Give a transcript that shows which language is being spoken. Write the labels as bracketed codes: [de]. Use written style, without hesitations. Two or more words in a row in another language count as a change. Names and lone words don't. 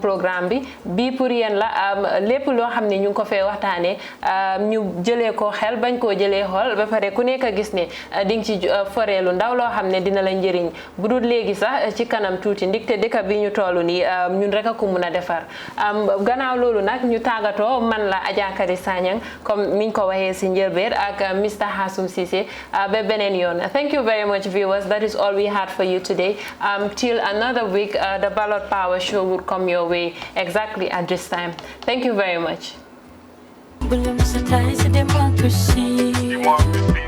[wo] programme bi pour yéen la lépp loo xam ne ñu ngi ko fee waxtaanee ñu jëlee ko xel bañ koo jëlee xool ba pare ku nekk a gis ne di nga ci foreelu ndaw loo xam ne dina la njëriñ bu dul léegi sax ci kanam tuuti ndigte dëkk bi ñu toll nii ñun rek a ko mun a defar gannaaw loolu nag ñu tàggatoo man la Adja Kadi Sanyang comme niñ ko waxee si njëlbeen ak Mr. Hassoum Ceesay ba beneen yoon. [en] Thank you very much, viewers. That is all we had for you today. Till another week, the Ballot Power Show will come your way exactly at this time. Thank you very much. Democracy.